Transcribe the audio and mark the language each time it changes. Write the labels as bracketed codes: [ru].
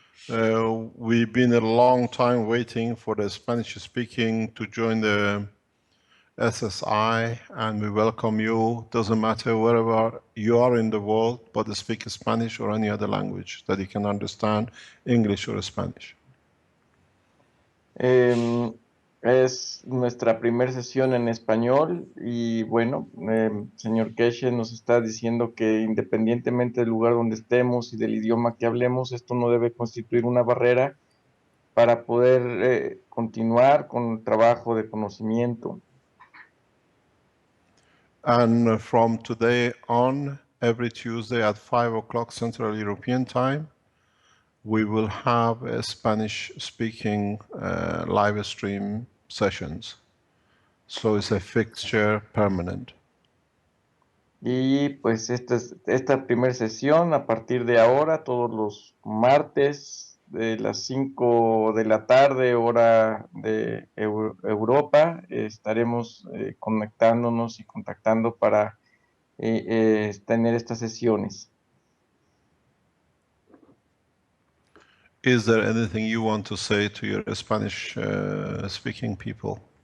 [en] We've been a long time waiting for the Spanish speaking to join the SSI, and we welcome you. Doesn't matter wherever you are in the world, but speak Spanish or any other language that you can understand, English or Spanish. [es] Es nuestra primera sesión en español y bueno, señor Keshe nos está diciendo que independientemente del lugar donde estemos y del idioma que hablemos, esto no debe constituir una barrera para poder continuar con el trabajo de conocimiento. [en] And from today on, every Tuesday at 5 o'clock Central European Time, we will have a Spanish-speaking live stream sessions. So it's a fixture permanent. [es] Y pues esta primera sesión, a partir de ahora, todos los martes de las 5 de la tarde, hora de Europa, estaremos conectándonos y contactando para tener estas sesiones. [en] Is there anything you want to say to your Spanish speaking people?